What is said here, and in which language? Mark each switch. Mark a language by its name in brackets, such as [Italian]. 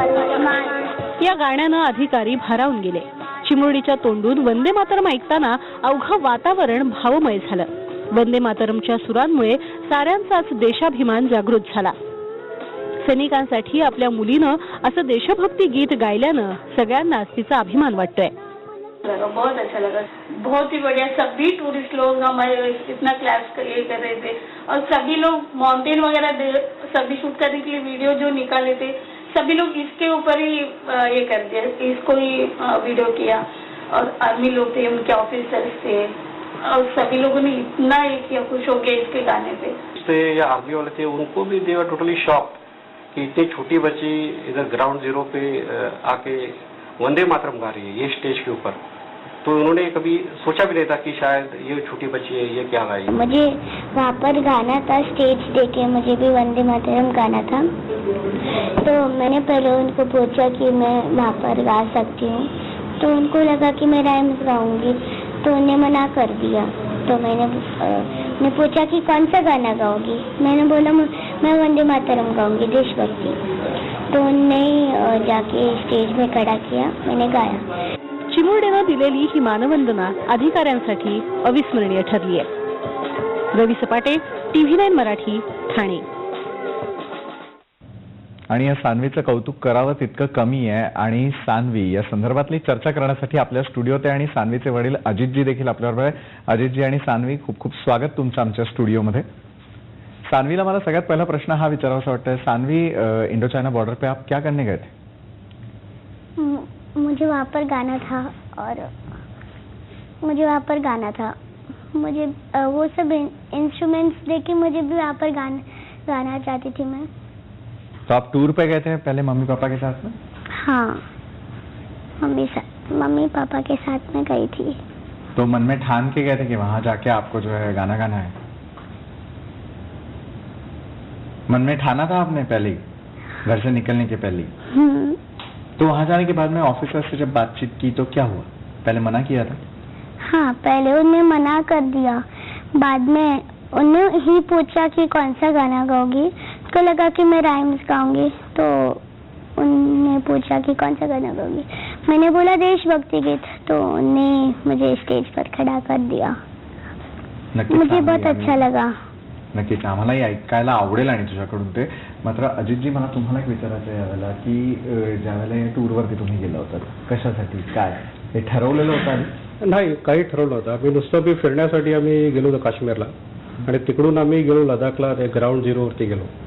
[Marathi] या गाण्यानं अधिकारी भारावून गेले। चिमुरडीच्या तोंडून वंदे मातरम ऐकताना अवघं वातावरण भावमय झालं। वंदे मातरमच्या सुरांमुळे साऱ्यांचाच देशाभिमान जागृत झाला। सैनिकांसाठी आपल्या मुलीनं असं देशभक्ती गीत गायल्यानं सगळ्यांनाच तिचा अभिमान वाटतोय। [Hindi] बहुत अच्छा लगा, बहुत ही बढ़िया। सभी टूरिस्ट लोग हमारे इतना क्लैप्स कर रहे थे और सभी लोग माउंटेन वगैरह सभी शूट करने के लिए वीडियो जो निकाले थे सभी लोग इसके ऊपर ही ये कर दिया, इसको ही वीडियो किया। और आर्मी लोग थे, उनके ऑफिसर्स थे और सभी लोगों ने इतना ये किया, खुश हो गए इसके गाने पे। या आर्मी वाले थे उनको भी [English] they were totally shocked [Hindi] कि इतनी छोटी बच्ची इधर ग्राउंड जीरो पे आके वंदे मातरम गा रही है ये स्टेज के ऊपर। तो उन्होंने कभी सोचा भी नहीं था कि शायद ये छोटी बच्ची है ये क्या गाएगी। मुझे वहाँ पर गाना था, स्टेज देखे मुझे भी वंदे मातरम गाना था। तो मैंने पहले उनको पूछा कि मैं वहाँ पर गा सकती हूँ, तो उनको लगा कि मैं राइम्स गाऊंगी, तो उन्हें मना कर दिया। तो मैंने पूछा कि कौन सा गाना गाओगी, मैंने बोला मैं वंदे मातरम गाऊंगी, देशभक्ति। तो उन्होंने जाके स्टेज में खड़ा किया, मैंने गाया। [Marathi] चिमुरडीनं दिलेली ही मानवंदना अधिकाऱ्यांसाठी अविस्मरणीय ठरली आहे। रवी सपाटे, TV9 मराठी, ठाणे। आणि या सान्वीचं कौतुक करावं तितकं कमी आहे। आणि सान्वी या संदर्भातली चर्चा करण्यासाठी आपल्या स्टुडिओत आहे आणि सान्वीचे वडील अजितजी देखील आपल्याबरोबर आहे। अजितजी आणि सान्वी, खूप खूप स्वागत तुमचं आमच्या स्टुडिओमध्ये। सान्वीला मला सगळ्यात पहिला प्रश्न हा विचारावासा वाटतंय, [Hindi] सान्वी इंडो चाइना बॉर्डर पे आप क्या करने गए थे? मुझे वहाँ पर गाना था और मुझे वहाँ पर गाना था। मुझे वो सब इंस्ट्रूमेंट्स देके मुझे भी वहाँ पर गाना चाहती थी मैं। तो आप टूर पे गए थे पहले मम्मी पापा के साथ में? हाँ, मम्मी पापा के साथ में गई थी। तो मन में ठान के गए थे कि वहां जाके आपको जो है गाना गाना है? मन में ठाना था आपने पहले घर से निकलने के पहले? तो वहां जाने के बाद में ऑफिसर से जब बातचीत की तो क्या हुआ? पहले मना किया था? हाँ, पहले उन्हें मना कर दिया, बाद में उन्हें ही पूछा कि कौन सा गाना गाओगी, तो लगा कि मैं राइम्स गाऊंगी। तो उन्हें पूछा कि कौन सा गाना गाओगी, मैंने बोला देशभक्ति गीत। तो उन्हें मुझे स्टेज पर खड़ा कर दिया। मुझे बहुत अच्छा लगा। [Marathi] नक्कीच आम्हालाही ऐकायला आवडेल आणि तुझ्याकडून ते। मात्र अजितजी, मला तुम्हाला एक विचारायचं आहे यावेळेला की ज्यावेळेला या टूरवरती तुम्ही गेला होता, कशासाठी, काय हे ठरवलेलं होतं आधी? नाही, काही ठरवलं होतं। आम्ही नुसतं फिरण्यासाठी आम्ही गेलो होतो काश्मीरला आणि तिकडून आम्ही गेलो लडाखला, ते ग्राउंड झिरोवरती गेलो।